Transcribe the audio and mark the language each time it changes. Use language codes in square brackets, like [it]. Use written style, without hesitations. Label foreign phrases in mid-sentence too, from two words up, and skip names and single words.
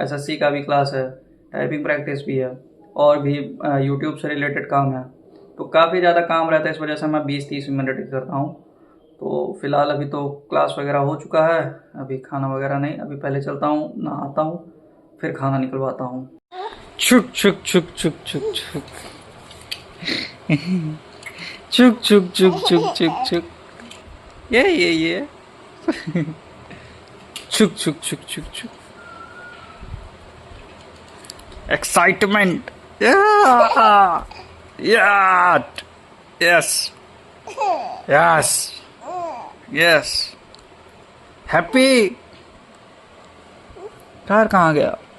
[hi] SSC का भी क्लास है, [en] typing practice [hi] भी है, और भी यूट्यूब से रिलेटेड काम है, तो काफ़ी ज़्यादा काम रहता है। इस वजह से मैं 20-30 मिनट ही करता हूँ। तो फिलहाल अभी तो क्लास वगैरह हो चुका है, अभी खाना वगैरह नहीं, अभी पहले चलता हूँ, नहाता हूँ, फिर खाना निकलवाता हूँ। छुक छुक छुक छुक छुक छुक छुक छुक छुक छुक छुक छुक ये छुक छुक छुक छुक छुक एक्साइटमेंट, [en] yes yes yes, [hi] हैप्पी। कार कहाँ गया?